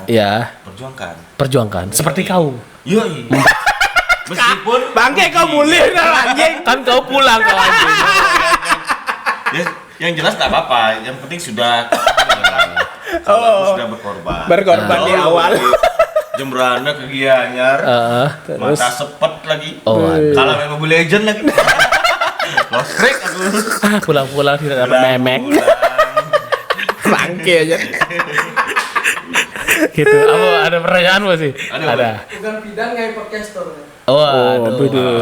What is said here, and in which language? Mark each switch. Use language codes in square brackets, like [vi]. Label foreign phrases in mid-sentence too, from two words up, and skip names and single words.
[id] Ya, perjuangkan. Seperti kau. Yoi. Meskipun Bangke kau mulai anjing. Kan kau pulang kau anjing. ya, yang jelas tak apa, yang penting sudah kalau aku sudah berkorban Di awal. Jembrana ke Gianyar, mata sepet lagi. Oh, kalau main Mobile Legend lagi. [en] Lost track [id] aku. pulang tidak dapat memek. Bangke aja. Gitu. Ada pertanyaan apa sih? Ada. Bukan bidang kayak podcaster. Oh, aduh.